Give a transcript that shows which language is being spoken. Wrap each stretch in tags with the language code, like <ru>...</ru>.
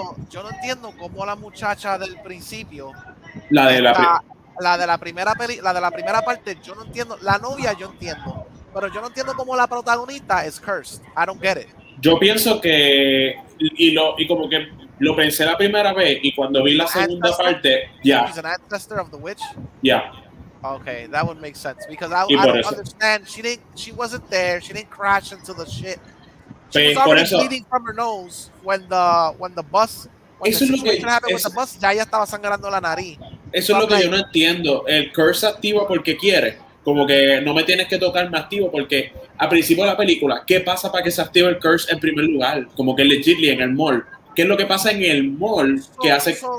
<es>yo no entiendo cómo la muchacha del principio, la de la primera parte, yo no entiendo, la novia yo entiendo, pero yo no entiendo cómo la protagonista es cursed.</es> <en>I don't get it.</en> <es>Yo pienso que y como que lo pensé la primera vez y cuando vi la segunda parte,</es> <en>She's an ancestor of the witch. Okay, that would make sense because I don't understand. She wasn't there. She didn't crash into the shit. She was already bleeding from her nose when the bus. When the situation happened with the bus,</en> <es>ya estaba sangrando la nariz. Eso es lo que yo no entiendo. El curse activa porque quiere. Como que no me tienes que tocar, me activo porque al principio de la película, ¿qué pasa para que se active el curse en primer lugar? Como que legitly en el mall. ¿Qué es lo que pasa en el mall que hace?</es>